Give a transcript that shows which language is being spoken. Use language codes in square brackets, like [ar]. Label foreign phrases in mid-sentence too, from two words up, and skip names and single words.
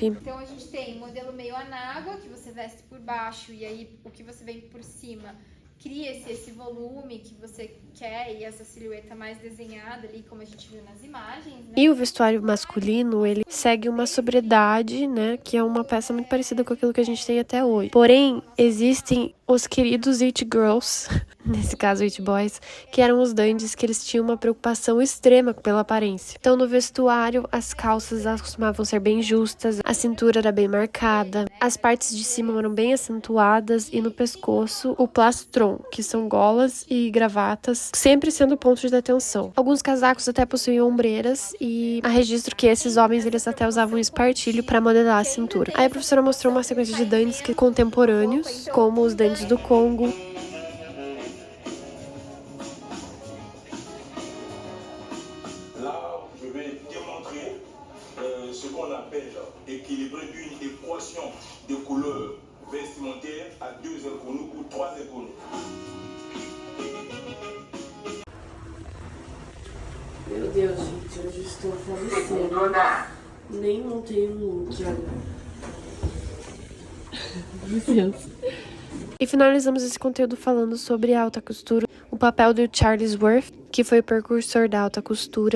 [pt] Então a gente tem modelo meio anágua, que você veste por baixo e aí o que você vem por cima cria-se esse volume que você quer e essa silhueta mais desenhada ali, como a gente viu nas imagens, né? E o vestuário masculino, ele segue uma sobriedade, né, que é uma peça muito parecida com aquilo que a gente tem até hoje. Porém, existem os queridos [en] it girls, [pt] nesse caso [en] it boys, [pt] que eram os dandies, que eles tinham uma preocupação extrema pela aparência. Então, no vestuário, as calças costumavam ser bem justas, a cintura era bem marcada, as partes de cima eram bem acentuadas e no pescoço, o plastron, que são golas e gravatas, sempre sendo pontos de atenção. Alguns casacos até possuíam ombreiras e há registro que esses homens eles até usavam espartilho para modelar a cintura. Aí a professora mostrou uma sequência de dandies contemporâneos, como os dandies do Congo. [fr] Là, je vais démontrer ce qu'on appelle équilibrer une équation de couleurs vestimentaires à 2 inconnus ou 3 inconnus. [pt] Meu Deus, gente, hoje estou falecendo. Nem montei um look, olha. Licença. E finalizamos esse conteúdo falando sobre a alta costura, o papel do Charles Worth, que foi o precursor da alta costura.